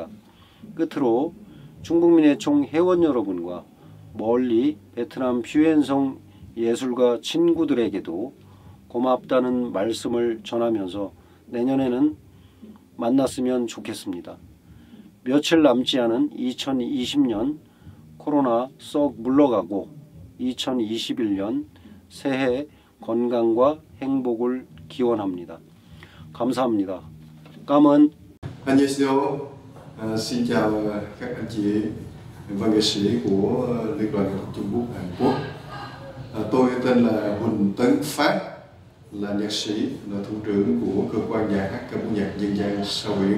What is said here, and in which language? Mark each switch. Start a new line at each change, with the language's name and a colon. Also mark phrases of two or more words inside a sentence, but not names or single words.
Korean: 끝으로 충북민해총 회원 여러분과 멀리 베트남 퓨엔성 예술가 친구들에게도 고맙다는 말씀을 전하면서 내년에는 만났으면 좋겠습니다. 며칠 남지 않은 2020년 코로나 썩 물러가고 2021년 새해 건강과 행복을 기원합니다. 감사합니다.
Vietnamese: Cảm ơn.
Korean: Annyeonghaseyo.
Vietnamese: Xin chào các anh chị và nghệ sĩ của Liên đoàn Nghệ thuật Trung Quốc Hàn Quốc. Tôi tên là Huỳnh Tấn Phát, là nhạc sĩ, là thủ trưởng của cơ quan nhà hát ca múa nhạc dân gian Sao Biển.